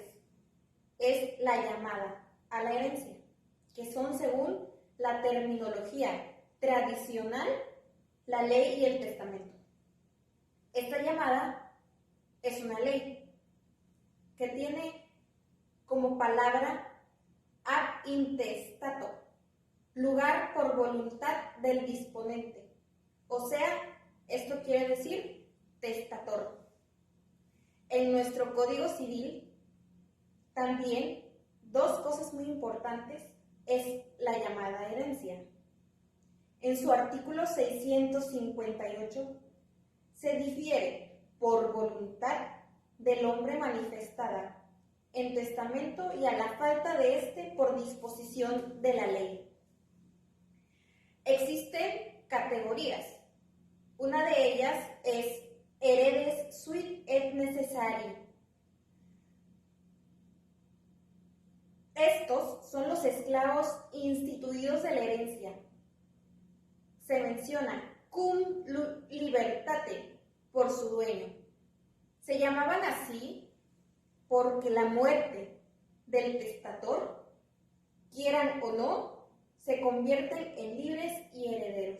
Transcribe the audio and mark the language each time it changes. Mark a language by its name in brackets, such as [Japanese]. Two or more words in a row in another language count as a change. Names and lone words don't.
[Spanish] Es la llamada a la herencia, que son según la terminología tradicional, la ley y el testamento. Esta llamada es una ley que tiene como palabra [Latin] ab intestato, [Spanish] lugar por voluntad del disponente. O sea, esto quiere decir testator. En nuestro Código Civil, también dos cosas muy importantes es la llamada herencia. En su artículo 658 se difiere por voluntad del hombre manifestada en testamento y a la falta de éste por disposición de la ley. Existen categorías. Una de ellas es [Latin] heredes sui et necessari. [Spanish] Estos son los esclavos instituidos de la herencia. Se menciona [Latin] cum libertate [Spanish] por su dueño. Se llamaban así porque la muerte del testator, quieran o no, se convierten en libres y herederos.